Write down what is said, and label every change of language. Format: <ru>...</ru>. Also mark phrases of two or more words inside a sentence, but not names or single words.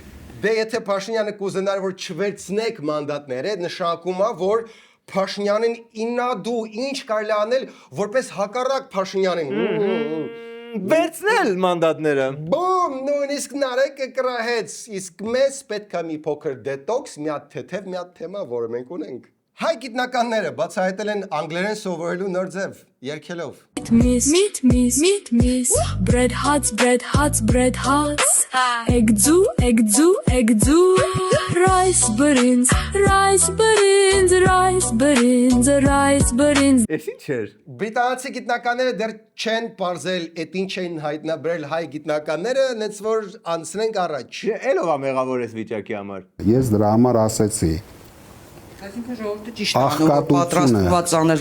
<hy>Դե եթե Փաշինյանը կուզենար, որ չվերցնեք մանդատները, նշանակում է, որ Փաշինյանին ինադու ինչ կարելի անել որպես հակառակ Փաշինյանին։ Վերցնել մանդատները։ Բոմ, նույնիսկ Նարեկը կրահեց, իսկ մեզ պետք է մի փոքր դետոքս, մի հատ թեթև, մի հատ թեմա, որը մենք ունենք։ Հայ գիտնականները բացահայտել են անգլերեն սովորելու նոր ձև, երգելով։</hy> <en>Meat, bread huts, bread huts. Egg do. Rice buttons.</en> <hy>Էս ինչ էր։ Բրիտանացի գիտնականները դեռ չեն պարզել, այդ ինչ են հայտնաբերել հայ գիտնականները, նենց որ անցնենք առաջ։ Էլով է մեղավոր էս վիճակի համար։ Ես դրա համար ասեցի, Այսինքն ժողովուրդը ճիշտ է, պատրաստված անել</hy>